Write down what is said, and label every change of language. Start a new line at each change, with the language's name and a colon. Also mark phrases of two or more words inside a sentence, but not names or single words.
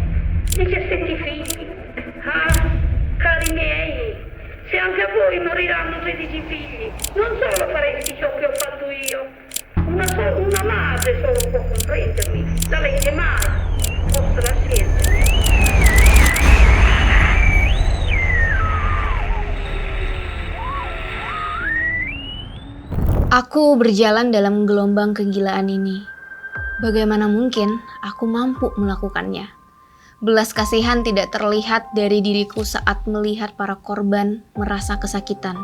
Italian: 17 figli. Ah, cari miei, se anche a voi moriranno 13 figli, non solo faresti ciò che ho fatto io. Una madre solo può comprendermi, la legge mai, forse la scienza.
Indonesian: Aku berjalan dalam gelombang kegilaan ini. Bagaimana mungkin aku mampu melakukannya? Belas kasihan tidak terlihat dari diriku saat melihat para korban merasa kesakitan.